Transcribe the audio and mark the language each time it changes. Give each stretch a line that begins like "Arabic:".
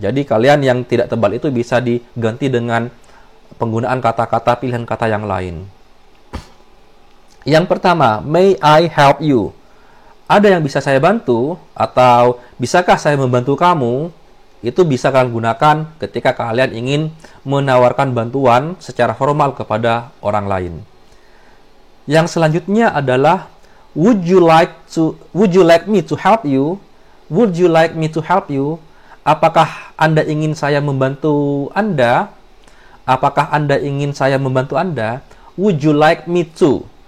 Indonesian: Jadi kalian yang tidak tebal itu bisa diganti dengan penggunaan kata-kata pilihan kata yang lain. Yang pertama,
English: may I help you?
Indonesian: Ada yang bisa saya bantu atau bisakah saya membantu kamu? Itu bisa kalian gunakan ketika kalian ingin menawarkan bantuan secara formal kepada orang lain. Yang selanjutnya adalah
English: would you like me to help you? Would you like me to help you?
Indonesian: Apakah Anda ingin saya membantu Anda? Apakah Anda ingin saya membantu Anda?
English: Would you like me to?